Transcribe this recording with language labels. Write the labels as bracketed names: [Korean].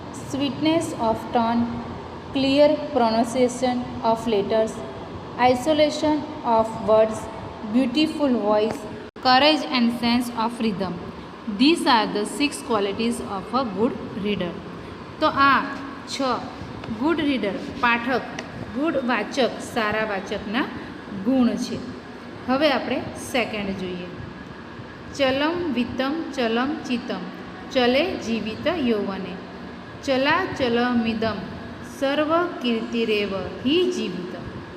[English] Sweetness of tone, clear pronunciation of letters, isolation of words, beautiful voice, courage and sense of rhythm. These are the 6 qualities of a good reader. [Gujarati] તો આ 6 [English] good reader, [Gujarati] Pathak, good વાચક, સારા વાચકના ગુણ છે. હવે આપણે second જોઈએ. [Sanskrit] ચલમ વિત્તમ ચલમ ચિત્તમ ચલે જીવિત યૌવને ચલા ચલમિદમ સર્વ કીર્તિરેવ હિ જીવિત.